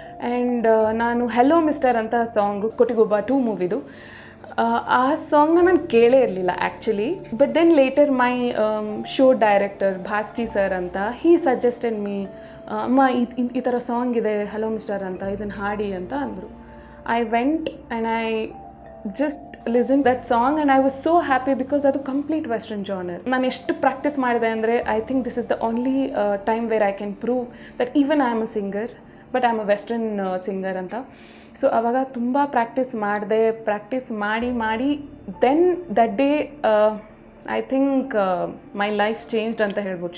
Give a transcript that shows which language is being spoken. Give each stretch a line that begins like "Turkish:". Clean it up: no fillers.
Kannada: And ನಾನು hello mister ಅಂತ song, ಕೊಟಿಗೊಬ್ಬ 2 ಮೂವಿದು, ಆ ಸಾಂಗ್ನ ನಾನು ಕೇಳೇ ಇರಲಿಲ್ಲ actually.
English: but then later my show director
Kannada: ಭಾಸ್ಕಿ sir ಅಂತ,
English: he suggested me,
Kannada: ಅಮ್ಮ ಈ ಥರ ಸಾಂಗ್ ಇದೆ ಹೆಲೋ ಮಿಸ್ಟರ್ ಅಂತ, ಇದನ್ನು ಹಾಡಿ ಅಂತ ಅಂದರು.
English: I went and I just listened that song and I was so happy because ಅದು complete western genre.
Kannada: ನಾನು ಎಷ್ಟು ಪ್ರಾಕ್ಟೀಸ್ ಮಾಡಿದೆ ಅಂದರೆ
English: I think this is the only time where I can prove that even I am a singer but I am a western singer ಅಂತ.
Kannada: So ಆವಾಗ ತುಂಬ practice ಮಾಡಿ
English: Then that day I think my life changed ಅಂತ ಹೇಳ್ಬೋದು.